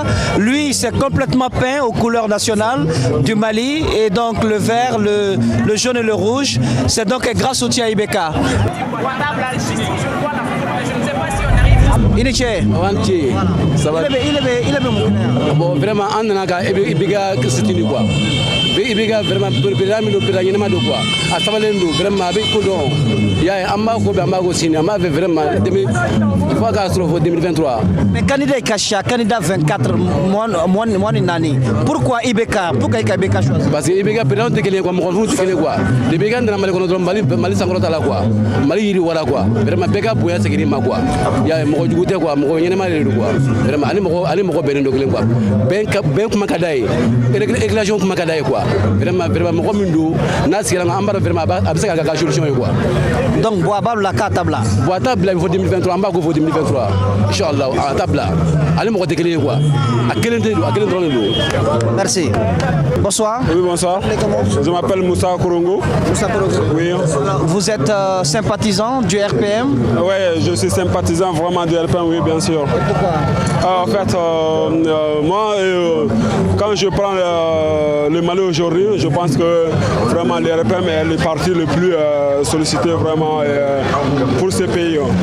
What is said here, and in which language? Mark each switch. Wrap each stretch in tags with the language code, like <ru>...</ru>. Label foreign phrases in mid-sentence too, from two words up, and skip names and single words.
<fr>Lui, c'est complètement peint aux couleurs nationales du Mali, et donc le vert, le jaune et le rouge. C'est donc un grand soutien à Ibeka. Iniche. Ça va. Il est Bon, vraiment, on a Ibeka soutenu quoi.</fr> <bm>Ibeka vraiment président ɲɛnama do quoi. A sabalen do vraiment a bɛ ko dɔn. Ya an b'a ko bɛɛ an b'a ko sini an b'a fɛ vraiment fo k'a sɔrɔ fo 2023.</bm> <fr>Mais candidat Kacha, candidat 24 mois</fr> <bm>ni nani.</bm> <fr>Pourquoi Ibeka? Pourquoi Ibeka choisi? Parce que</fr> <bm>Ibeka président tɛ kelen quoi, mɔgɔ tɛ kelen quoi. Ibeka nana Mali kɔnɔ dɔrɔn Mali sankɔrɔta la quoi. Mali yiriwala quoi. Vraiment bɛɛ ka bonya segin ma quoi. Ya mɔgɔ jugu tɛ quoi, mɔgɔ ɲɛnama de do quoi. Vraiment ale mɔgɔ bɛnnen do kelen quoi. Bɛn kuma ka d'a ye. Éclairage kuma ka d'a ye quoi. Vraiment mɔgɔ min do n'a sigira an b'a dɔn vraiment a bɛ se k'a ka solution ye quoi. Donc Boaba</bm> <fr>la carte</fr> <bm>bla. Boaba bla</bm> <fr>il faut</fr> <bm>2023 an b'a ko fo 2023. Inchallah a ta bla. Ale mɔgɔ tɛ kelen ye quoi. A kelen tɛ do, a kelen dɔrɔn de do.</bm> <fr>Merci. Bonsoir. Oui, bonsoir. Je m'appelle Moussa Korongo. Moussa Korongo. Oui. Vous êtes sympathisant du RPM? Oui, je suis sympathisant vraiment du RPM, oui, bien sûr. Et pourquoi? En fait, moi, quand je prends le Mali aujourd'hui, je pense que vraiment le RPM est le parti le plus sollicité vraiment pour ce pays.</fr>